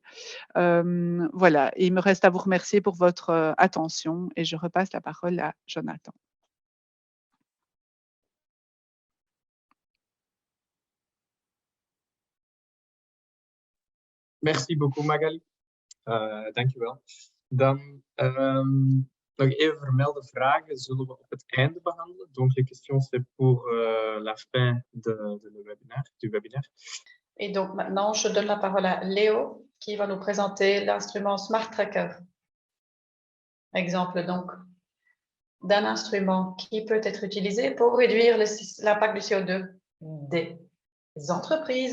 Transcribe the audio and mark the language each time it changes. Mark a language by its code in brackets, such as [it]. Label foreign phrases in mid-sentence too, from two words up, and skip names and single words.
[fr] Voilà, et il me reste à vous remercier pour votre attention et je repasse la parole à Jonathan. Merci beaucoup, Magali. [nl] Dankjewel. Dan nog even vermelden, vragen zullen we op het einde behandelen. [fr] Donc, les questions, c'est pour la fin du webinaire. Et donc, maintenant, je donne la parole à Léo, qui va nous présenter l'instrument Smart Tracker. Exemple, donc, d'un instrument qui peut être utilisé pour réduire l'impact du CO2 des entreprises.